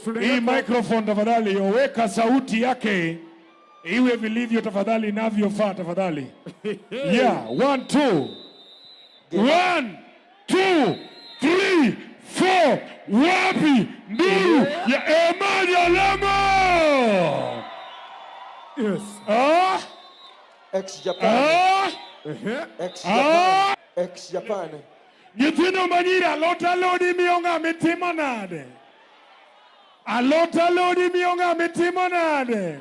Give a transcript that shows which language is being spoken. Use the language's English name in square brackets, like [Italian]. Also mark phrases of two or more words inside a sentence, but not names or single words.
[Swahili] hii microphone tafadhali, weka sauti yake iwe vilivyo tafadhali, inavyofaa tafadhali. [English] Yeah, 1 2. 1 2 3 4. [Swahili] Wapi nduru ya Emma Jalamo? [English] Yes. Ex-Japan. Ex-Japan. [Luo (Kenya and Tanzania)] Nyithindo manyira alota lodi mionga mitimo nade. Alota lodi mionga mitimo nade.